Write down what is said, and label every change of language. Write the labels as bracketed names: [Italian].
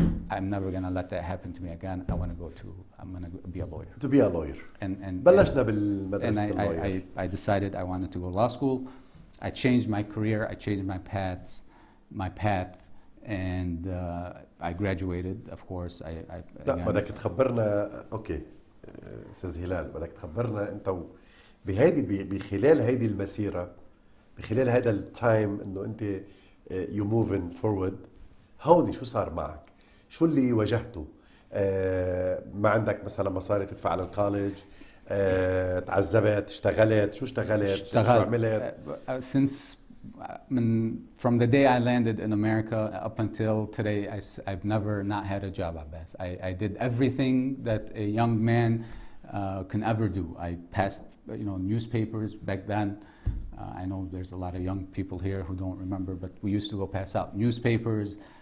[English] I'm never going to let that happen to me again. I'm going to be a lawyer. To be a lawyer. [Arabic] بلشنا بالمدرسة اللوير. [English] I decided I wanted to go to law school. I changed my career, I changed my path, and I graduated, of course. [Arabic] لا بدك تخبرنا، اوكي استاذ هلال، بدك تخبرنا انت بخلال هيدي المسيرة، بخلال هذا التايم انه انت [English] you moving forward، [Arabic] هون شو صار معك؟ شو اللي واجهته؟ ما عندك مثلا مصاري تدفع على الكوليج؟ تعذبت؟ اشتغلت؟ شو اشتغلت؟ شو عملت؟ [English] Since from the day I landed in America up until today, I've never not had a job, Abbas. I did everything that a young man can ever do. I passed newspapers back then. I know there's a lot of young people here who don't remember, but we used to go pass out newspapers.